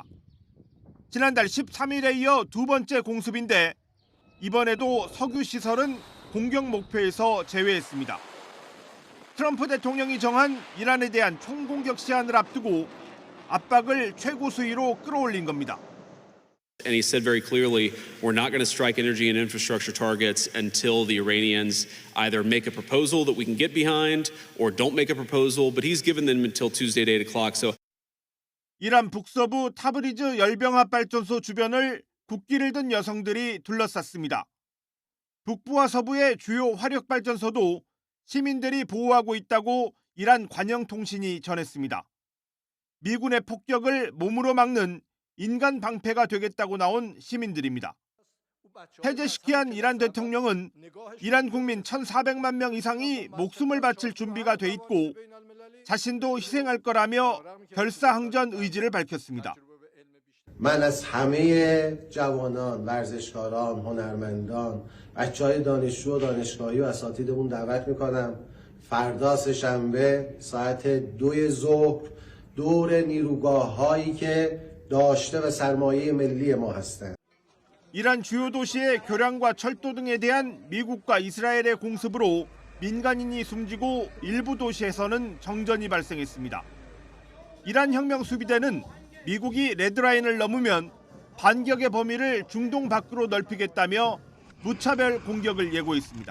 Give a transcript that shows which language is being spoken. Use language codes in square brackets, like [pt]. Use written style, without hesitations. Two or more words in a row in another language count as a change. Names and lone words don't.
[ko] 지난달 13일에 이어 두 번째 공습인데 이번에도 석유시설은 공격 목표에서 제외했습니다. 트럼프 대통령이 정한 이란에 대한 총공격 시한을 앞두고 압박을 최고 수위로 끌어올린 겁니다. [en] And he said very clearly, we're not going to strike energy and infrastructure targets until the Iranians either make a proposal that we can get behind or don't make a proposal, but he's given them until Tuesday at 8 o'clock. So [ko] 이란 북서부 타브리즈 열병합 발전소 주변을 국기를 든 여성들이 둘러쌌습니다. 북부와 서부의 주요 화력 발전소도 시민들이 보호하고 있다고 이란 관영통신이 전했습니다. 미군의 폭격을 몸으로 막는 인간 방패가 되겠다고 나온 시민들입니다. 해제시키한 이란 대통령은 이란 국민 1,400만 명 이상이 목숨을 바칠 준비가 돼 있고 자신도 희생할 거라며 결사항전 의지를 밝혔습니다. [fa] من از همه جوانان، ورزشکاران، هنرمندان، بچه‌های دانشجو و دانشگاهی و اساتیدمون دعوت می‌کنم فردا سه‌شنبه ساعت 2 ظهر دور نیروگاه‌هایی که داشته و سرمایه ملی ما هستند. [ko] 이란 주요 도시의 교량과 철도 등에 대한 미국과 이스라엘의 공습으로 민간인이 숨지고 일부 도시에서는 정전이 발생했습니다. 이란 혁명 수비대는 미국이 레드라인을 넘으면 반격의 범위를 중동 밖으로 넓히겠다며 무차별 공격을 예고했습니다.